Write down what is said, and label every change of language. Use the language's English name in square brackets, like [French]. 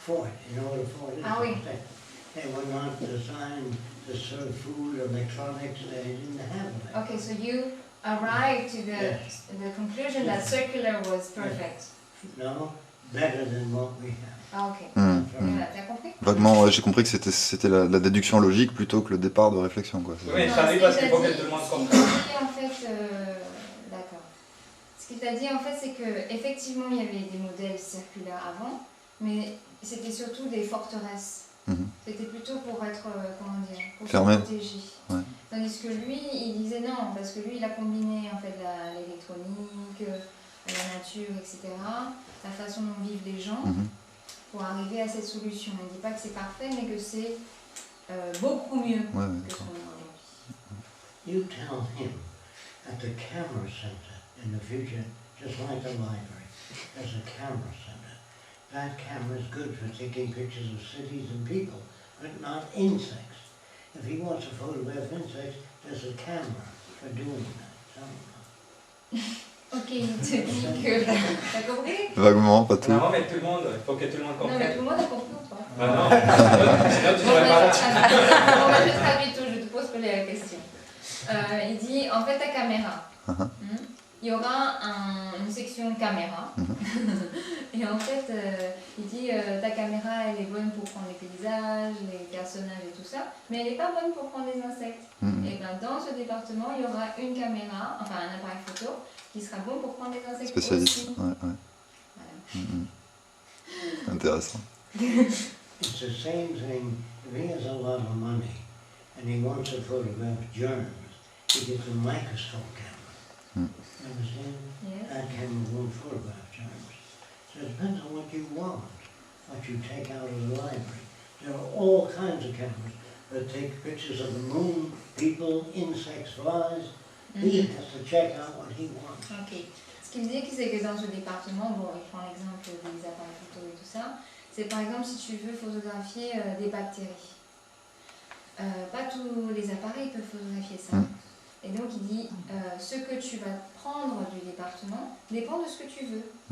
[English] Fort, you know what a fort is? [French] Ah oui. [English] They were not designed to serve food, electronics, they didn't have that. Okay, so you arrived to Yes. the conclusion that circular was perfect. No, better than what we have. [French] Ah ok. [English] From- [French] T'as compris? Vaguement, ouais, j'ai compris que c'était la déduction logique plutôt que le départ de réflexion, quoi. Oui, Non, ça arrive parce qu'il faut que ce tout le monde qu'il comprenne. t'a dit, en fait, d'accord. Ce qu'il t'a dit en fait, c'est que effectivement il y avait des modèles circulaires avant, mais c'était surtout des forteresses. C'était plutôt pour être, comment dire, pour Fermé. se protéger. Ouais. Tandis que lui, il disait non, parce que lui, il a combiné en fait l'électronique, la nature, etc., la façon dont vivent les gens, pour arriver à cette solution. Il ne dit pas que c'est parfait, mais que c'est beaucoup mieux que ce qu'on a aujourd'hui. [English] You tell him at the camera center in the future, just like the library, there's a camera center. That camera is good for taking pictures of cities and people, but not insects. If he wants to photograph insects, there's a camera for doing that. [French] Ok, il te dit que... T'as compris? Vaguement, pas tout. Non, mais tout le monde, il faut que tout le monde Non, mais comprenne. tout le monde a compris ou pas? Bah non, sinon tu serais pas là. Je traduis tout, je te pose la question. Il dit, en fait, ta caméra, il y aura une section caméra. Et en fait, il dit ta caméra elle est bonne pour prendre les paysages, les personnages et tout ça, mais elle n'est pas bonne pour prendre les insectes. Et bien dans ce département, il y aura une caméra, enfin un appareil photo, qui sera bon pour prendre les insectes Spécialiste. aussi. Ouais, ouais. Voilà. Intéressant. [English] It's the same thing, if he has a lot of money and he wants to photograph germs, he gets a microscope camera. You understand? Yes. That camera won't photograph germs. So it depends on what you want, what you take out of the library. There are all kinds of cameras that take pictures of the moon, people, insects, flies. He has to check out what he wants. Ok. [French] Ce qu'il me dit, c'est que dans ce département, bon, il prend l'exemple des appareils photo et tout ça, c'est par exemple si tu veux photographier des bactéries. Pas tous les appareils peuvent photographier ça. Et donc il dit, ce que tu vas prendre du département dépend de ce que tu veux.